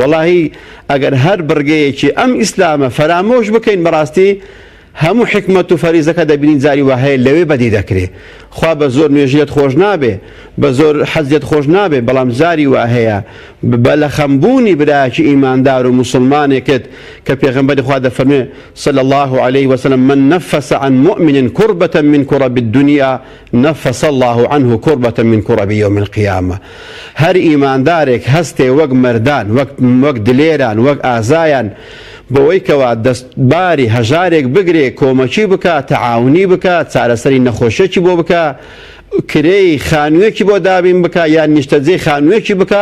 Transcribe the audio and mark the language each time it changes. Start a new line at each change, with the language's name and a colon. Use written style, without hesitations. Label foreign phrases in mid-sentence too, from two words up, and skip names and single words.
Central Kurdish: وەڵاهی ئەگەر هەر بڕگەیەکی ئەم ئیسلامە فەرامۆش بکەین بەڕاستی هەموو حکمت و فەریزەکە دەبینین جاری وا هەیە لەوێ بەدی دەکرێ. خوا بە زۆر نوێژیت خۆش نابێ بە زۆر حەزیت خۆش نابێ بەڵام جاری وا هەیە بە لە خەمبوونی برایەکی ئیماندار و مسلمانێکت کە پێغەمبەری خوا دەفەرمێ
Arabic: صلی الله عليه وسلم من نفس عن مؤمن كربة من كرب الدنيا نفس الله عنه كربة من كرب يوم القيامة.
Central Kurdish: هەر ئیماندارێک هەستێ وەک مەردان وەک دلێران وەک ئازایان بەوەی کەوا دەستباری هەژارێک بگرێ کۆمەکی بکات تەعاونی بکات چارەسەری نەخۆشیێکی بۆ بکە کرێی خانوویەکی بۆ دابین بکە یان نیشتەجێی خانوویەکی بکە.